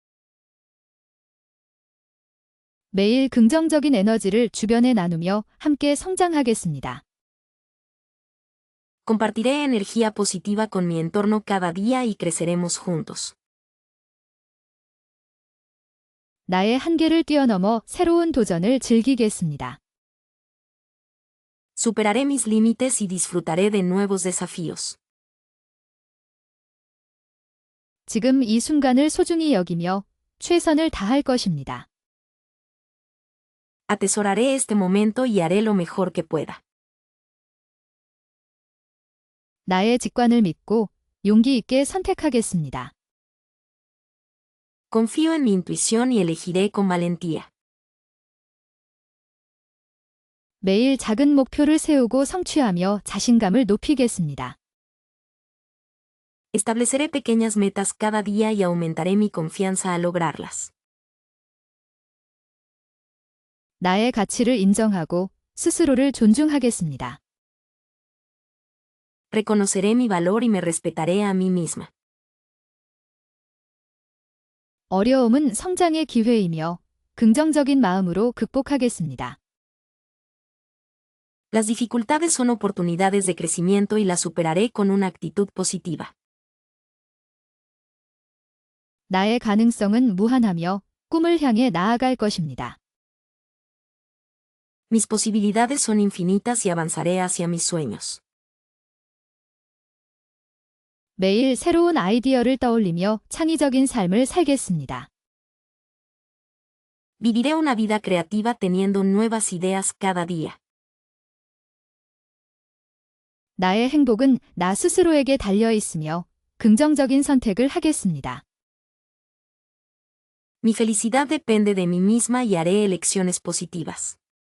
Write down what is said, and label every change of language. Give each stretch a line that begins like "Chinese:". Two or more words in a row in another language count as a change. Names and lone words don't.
Korean: 매일 긍정적인 에너지를 주변에 나누며 함께 성장하겠습니다.
Spanish: Compartiré energía positiva con mi entorno cada día y creceremos juntos.
Korean: 나의 한계를 뛰어넘어 새로운 도전을 즐기겠습니다.
Spanish: Superaré mis límites y disfrutaré de nuevos desafíos.
Korean: 지금 이 순간을 소중히 여기며 최선을 다할 것입니다.
Spanish: Atesoraré este momento y haré lo mejor que pueda.
Korean: 나의 직관을 믿고 용기 있게 선택하겠습니다.
Spanish: Confío en mi intuición y elegiré con valentía.
Korean: 매일 작은 목표를 세우고 성취하며 자신감을 높이겠습니다.
Spanish: Estableceré pequeñas metas cada día y aumentaré mi confianza al lograrlas.
Korean: 나의 가치를 인정하고 스스로를 존중하겠습니다.
Spanish: Reconoceré mi valor y me respetaré a mí misma.
Korean: 어려움은 성장의 기회이며 긍정적인 마음으로 극복하겠습니다.
Spanish: Las dificultades son oportunidades de crecimiento y las superaré con una actitud positiva.
Korean: 나의 가능성은 무한하며 꿈을 향해 나아갈 것입니다.
Spanish: Mis posibilidades son infinitas y avanzaré hacia mis sueños.
Korean: 매일 새로운 아이디어를 떠올리며 창의적인 삶을 살겠습니다.
Spanish: Viviré una vida creativa teniendo nuevas ideas cada día.
Korean: 나의 행복은 나 스스로에게 달려 있으며 긍정적인 선택을 하겠습니다.
Spanish: Mi felicidad depende de mí misma y haré elecciones positivas.